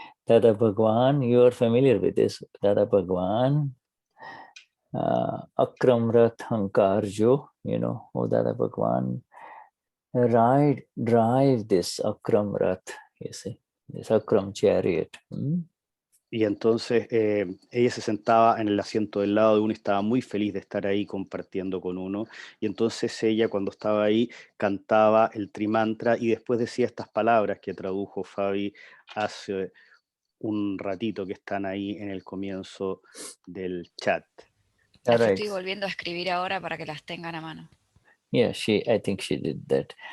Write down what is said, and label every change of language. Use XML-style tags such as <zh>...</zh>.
<en>Dada Bhagwan, you are familiar with this. Dada Bhagwan, Akram Vignan, oh Dada Bhagwan, drive this Akram Rath, you see, this Akram chariot.</en> <es>Y entonces ella se sentaba en el asiento del lado de uno y estaba muy feliz de estar ahí compartiendo con uno. Y entonces ella, cuando estaba ahí, cantaba el Trimantra y después decía estas palabras que tradujo Fabi hace un ratito, que están ahí en el comienzo del chat. Las estoy volviendo a escribir ahora para que las tengan a mano.</es> <en>Yeah, I think she did that.</en>